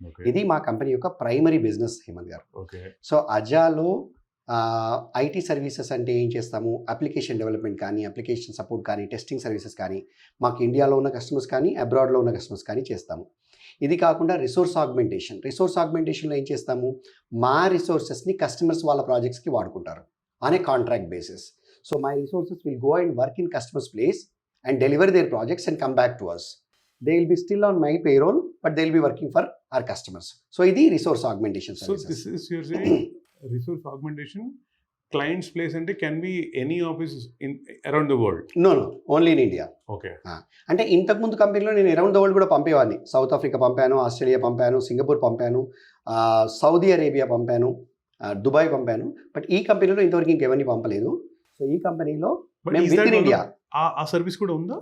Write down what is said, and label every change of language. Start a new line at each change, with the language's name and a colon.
Telugu: ఇది మా కంపెనీ యొక్క ప్రైమరీ బిజినెస్ హేమంత్ గారు. సో అజాలో ఐటీ సర్వీసెస్ అంటే ఏం చేస్తాము, అప్లికేషన్ డెవలప్మెంట్ కానీ, అప్లికేషన్ సపోర్ట్ కానీ, టెస్టింగ్ సర్వీసెస్ కానీ, మాకు ఇండియాలో ఉన్న కస్టమర్స్ కానీ అబ్రాడ్లో ఉన్న కస్టమర్స్ కానీ చేస్తాము. ఇది కాకుండా రిసోర్స్ ఆగ్మెంటేషన్లో ఏం చేస్తాము, మా రిసోర్సెస్ని కస్టమర్స్ వాళ్ళ ప్రాజెక్ట్స్కి వాడుకుంటారు
English: On a contract basis. So my resources will go and work in customers place and deliver their projects and come back to us. They will be still on my payroll, but they will be working for our customers. So, this is resource augmentation services. So, this is, you're saying, resource augmentation, client's place and can be any office in around the world? No, only in India. Okay.
Telugu: అంటే ఇంతకు ముందు కంపెనీలో నేను
English: around the world
Telugu: కూడా పంపేవాడిని. South Africa పంపాను, Australia పంపాను, Singapore పంపాను, Saudi Arabia పంపాను, దుబాయ్ పంపాను. బట్ ఈ కంపెనీలో ఇంతవరకు ఇంకెవరిని పంపలేదు. సో ఈ కంపెనీలో మేము
English: with in India
Telugu: ఆ సర్వీస్ కూడా ఉందా?